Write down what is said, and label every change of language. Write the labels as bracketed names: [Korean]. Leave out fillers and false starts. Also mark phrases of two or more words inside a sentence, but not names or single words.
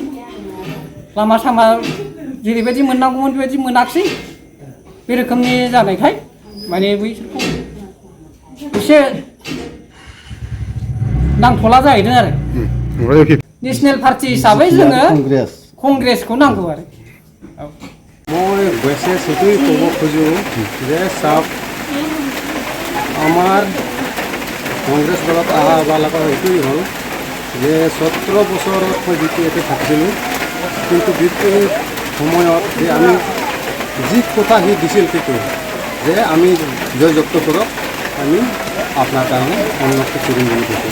[Bodo] लामा सामा जेरैबायदि मोननांगौमोन बेबायदि मोनाखिसै। बे रोखोमनि जानायखाय माने बैसोरखौ एसे नांथ'ला जाहैदों आरो नेसनेल पार्टी हिसाबै जोङो कंग्रेसखौ नांगौ आरो। [Assamese] মই বেছে সেইটোৱে ক'ব খোজোঁ যে চাওক আমাৰ কংগ্ৰেছ দলত অহাবিলাকৰ এইটোৱেই হ'ল যে 17 বছৰত মই বিপিএফে থাকিছিলোঁ কিন্তু বিপিএফ সময়ত যে আমি যি কথা সি দিছিল সেইটো যে আমি জয়যুক্ত কৰক আমি আপোনাৰ কাৰণে উন্নতি কৰিম বুলি কৈছোঁ।